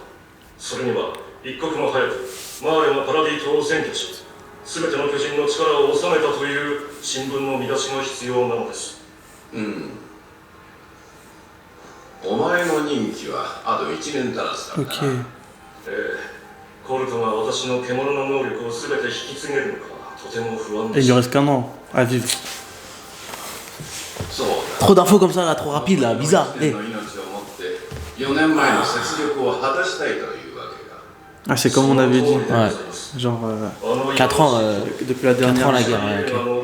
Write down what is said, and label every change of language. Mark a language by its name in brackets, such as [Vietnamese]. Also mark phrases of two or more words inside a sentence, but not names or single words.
[Japanese] それには一刻も早くマーレがパラディ島を占拠し、すべての巨人の力を収めたという新聞の見出しが必要なのです。お前の任期はあと1年足らずだからな。コルトが私の獣の能力をすべて引き継げるのかとても不安です。 [French] Il lui reste qu'un an à vivre. Trop d'infos comme ça là, trop rapide là, bizarre. Ah, c'est comme on avait dit. Ouais. Genre 4 ans depuis la dernière 4 ans la guerre. Okay.